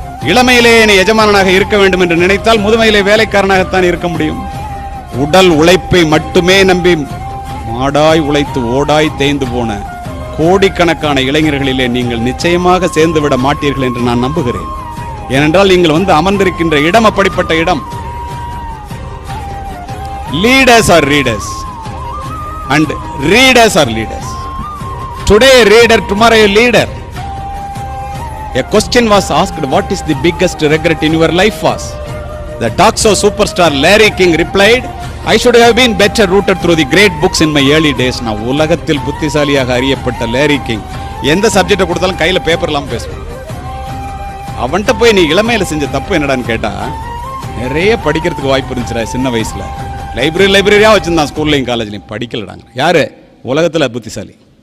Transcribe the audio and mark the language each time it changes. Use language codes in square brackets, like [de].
[ta] இளமையிலே நீ எஜமானனாக இருக்க வேண்டும் என்று நினைத்தால் முதுமையிலே வேலைக்காரனாகத்தான் இருக்க முடியும். உடல் உழைப்பை மட்டுமே நம்பி மாடாய் உழைத்து ஓடாய் தேய்ந்து போன கோடிக்கணக்கான இளைஞர்களிலே நீங்கள் நிச்சயமாக சேர்ந்து விட மாட்டீர்கள் என்று நான் நம்புகிறேன். ஏனென்றால் நீங்கள் அமர்ந்திருக்கின்ற இடம் அப்படிப்பட்ட இடம். [en] Leaders are readers and readers are leaders. Today a reader, tomorrow a leader. A question was asked, what is the biggest regret in your life was? The talk show superstar Larry King replied, I should have been better rooted through the great books in my early days. [ta] நான் உலகத்தில் புத்திசாலியாக அறியப்பட்ட Larry king எந்த சப்ஜெக்டை கொடுத்தாலும் கையில paper இல்லாம பேசுவான். அவன்கிட்ட போய் நீ இளமையில செஞ்ச தப்பு என்னடான்னு கேட்டா, நிறைய படிக்கிறதுக்கு வாய்ப்பு இருந்துச்சுடா சின்ன வயசுல. லைப்ரரியா வச்சிருந்தான், ஸ்கூல்லையும் காலேஜ்லையும். படிக்கலடாங்க. யாரு உலகத்துல புத்திசாலி?